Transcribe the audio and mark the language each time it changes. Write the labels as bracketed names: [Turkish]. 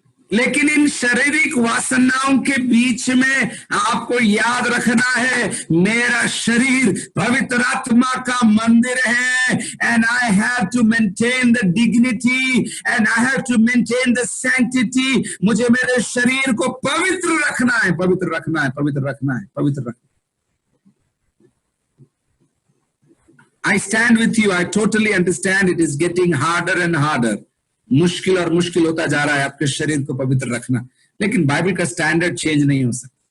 [Hindi] लेकिन इन शारीरिक वासनाओं के बीच में आपको याद रखना है, मेरा शरीर पवित्र आत्मा का मंदिर है, [English] And I have to maintain the dignity and I have to maintain the sanctity. [Hindi] मुझे मेरे शरीर को पवित्र रखना है, पवित्र रखना है, पवित्र रखना है, पवित्र रखना। [English] I stand with you. I totally understand it is getting harder and harder. [Hindi] मुश्किल और मुश्किल होता जा रहा है आपके शरीर को पवित्र रखना, लेकिन बाइबल का स्टैंडर्ड चेंज नहीं हो सकता।